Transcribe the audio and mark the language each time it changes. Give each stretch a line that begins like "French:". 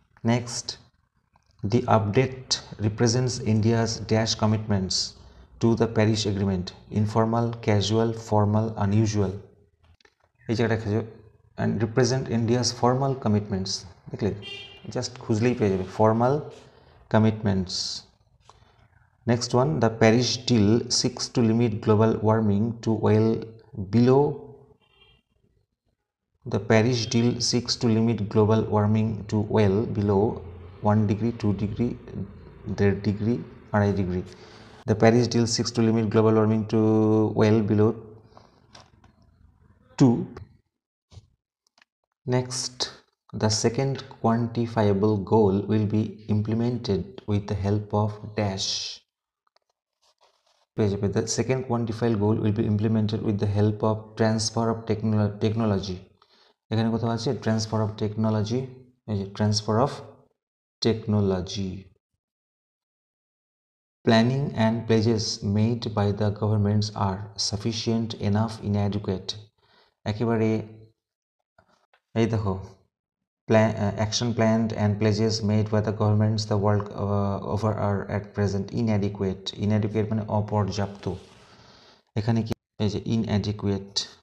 English: next, the update represents India's dash commitments to the Paris Agreement, informal, casual, formal, unusual,
Bangla: এই জায়গাটা খেজো,
English: and represent India's formal commitments,
Bangla: দেখলে just খুঁজলেই পেয়ে যাবে
English: Formal commitments. Next one, the Paris deal seeks to limit global warming to well below, the Paris deal seeks to limit global warming to well below 1 degree, 2 degree, 1.5 degree, 2.5 degree. The Paris deal seeks to limit global warming to well below 2. Next, the second quantifiable goal will be implemented with the help of dash. The second quantifiable goal will be implemented with the help of transfer of technology.
Bangla: এখানে কোথাও আছে transfer of technology, এই যে transfer of technology.
English: planning and pledges made by the governments are sufficient enough inadequate,
Bangla: একেবারে এই দেখো
English: action planned and pledges made by the governments the world over are at present inadequate,
Bangla: inadequate মানে অপর্যাপ্ত, এখানে কি এই যে ইনঅ্যাডিকুয়েট।